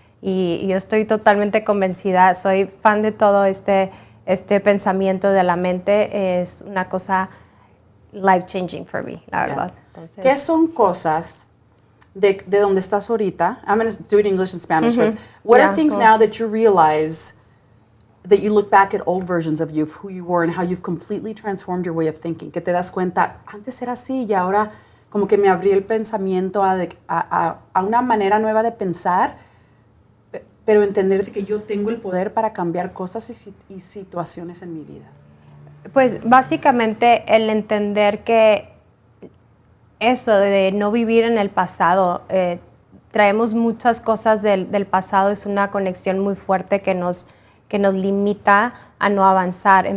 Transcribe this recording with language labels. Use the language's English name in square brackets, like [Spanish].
[Spanish] Y yo estoy totalmente convencida, soy fan de todo este pensamiento de la mente, es una cosa [English] life-changing for me, [Spanish] la verdad. Entonces, ¿qué son cosas de donde estás ahorita? [English] I'm going to do it in English and Spanish, but what are things now that you realize that you look back at old versions of you, of who you were and how you've completely transformed your way of thinking? [Spanish] Que te das cuenta, antes era así y ahora como que me abrí el pensamiento a una manera nueva de pensar, pero entender de que yo tengo el poder para cambiar cosas y situaciones en mi vida. Pues básicamente el entender que eso de no vivir en el pasado, traemos muchas cosas del pasado, es una conexión muy fuerte que nos limita a no avanzar.